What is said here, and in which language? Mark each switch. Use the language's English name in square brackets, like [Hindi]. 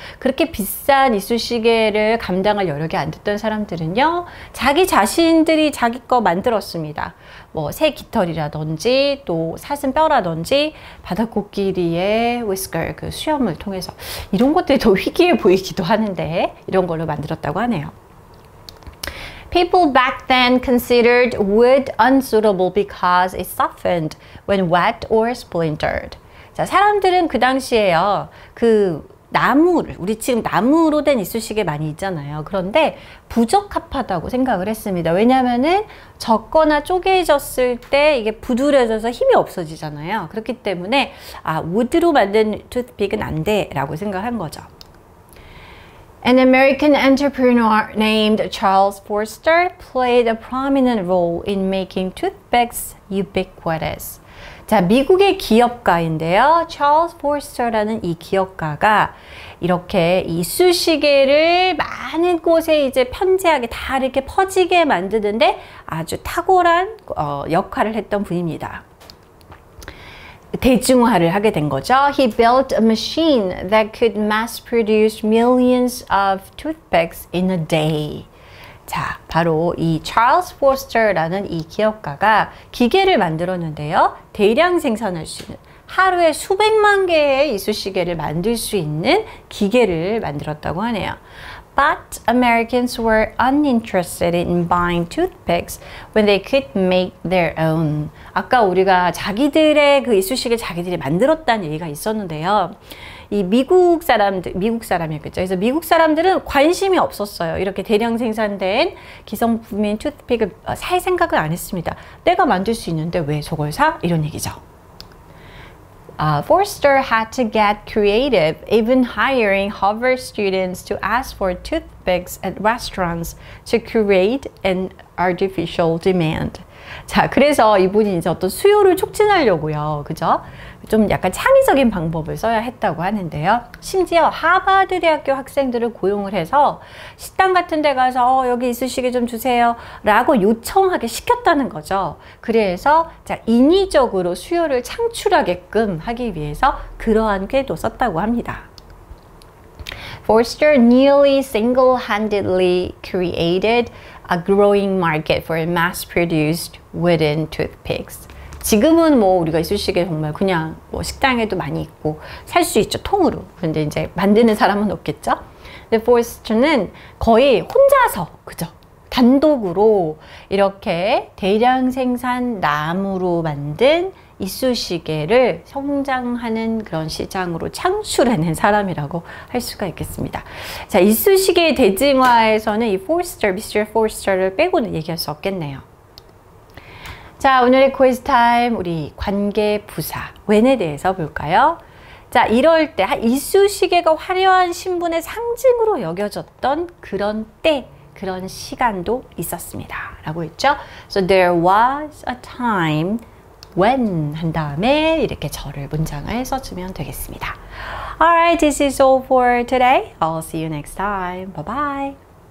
[Korean] 그렇게 비싼 이쑤시개를 감당할 여력이 안 됐던 사람들은요, 자기 자신들이 자기 거 만들었습니다. 뭐 새 깃털이라든지 또 사슴뼈라든지 바닥코끼리의 위스커, 그 수염을 통해서 이런 것들이 더 희귀해 보이기도 하는데 이런 걸로 만들었다고 하네요. [English] People back then considered wood unsuitable because it softened when wet or splintered. [Korean] 자, 사람들은 그 당시에요, 그 나무를, 우리 지금 나무로 된 이쑤시개 많이 있잖아요. 그런데 부적합하다고 생각을 했습니다. 왜냐면은 젖거나 쪼개졌을 때 이게 부드러져서 힘이 없어지잖아요. 그렇기 때문에 우드로 만든 투스픽은 안 돼라고 생각한 거죠. [English] An American entrepreneur named Charles Forster played a prominent role in making toothpicks ubiquitous. [Korean] 자, 미국의 기업가인데요. 찰스 포스터라는 이 기업가가 이렇게 이쑤시개를 많은 곳에 이제 편지하게 다 이렇게 퍼지게 만드는데 아주 탁월한 역할을 했던 분입니다. 대중화를 하게 된 거죠. [English] He built a machine that could mass produce millions of toothpicks in a day. [Korean] 자, 바로 이 찰스 포스터라는 이 기업가가 기계를 만들었는데요. 대량 생산할 수 있는, 하루에 수백만 개의 이쑤시개를 만들 수 있는 기계를 만들었다고 하네요. [English] But Americans were uninterested in buying toothpicks when they could make their own. [Korean] 아까 우리가 자기들의 그 이쑤시개 자기들이 만들었다는 얘기가 있었는데요. 이 미국 사람이었겠죠. 그래서 미국 사람들은 관심이 없었어요. 이렇게 대량 생산된 기성품인 투스픽을 살 생각을 안 했습니다. 내가 만들 수 있는데 왜 저걸 사? 이런 얘기죠. [English] Forster had to get creative, even hiring Harvard students to ask for toothpicks at restaurants to create an artificial demand. [Korean] 자, 그래서 이분이 이제 어떤 수요를 촉진하려고요. 그죠? 좀 약간 창의적인 방법을 써야 했다고 하는데요. 심지어 하버드 대학교 학생들을 고용을 해서 식당 같은 데 가서 여기 이쑤시개 좀 주세요 라고 요청하게 시켰다는 거죠. 그래서 자, 인위적으로 수요를 창출하게끔 하기 위해서 그러한 꾀도 썼다고 합니다. [English] Forster nearly single-handedly created a growing market for mass-produced wooden toothpicks. [Korean] 지금은 뭐 우리가 이쑤시개 정말 그냥 뭐 식당에도 많이 있고 살 수 있죠, 통으로. 근데 이제 만드는 사람은 없겠죠. 근데 포스터는 거의 혼자서, 그죠? 단독으로 이렇게 대량 생산 나무로 만든 이쑤시개를 성장하는 그런 시장으로 창출해낸 사람이라고 할 수가 있겠습니다. 자, 이쑤시개의 대중화에서는 이 Mr. Forster를 빼고는 얘기할 수 없겠네요. 자, 오늘의 quiz 타임, 우리 관계 부사 when에 대해서 볼까요? 자, 이럴 때 이쑤시개가 화려한 신분의 상징으로 여겨졌던 그런 때, 그런 시간도 있었습니다 라고 했죠. [English] So there was a time when [Korean] 한 다음에 이렇게 절을 문장을 써주면 되겠습니다. [English] Alright, this is all for today. I'll see you next time. Bye bye.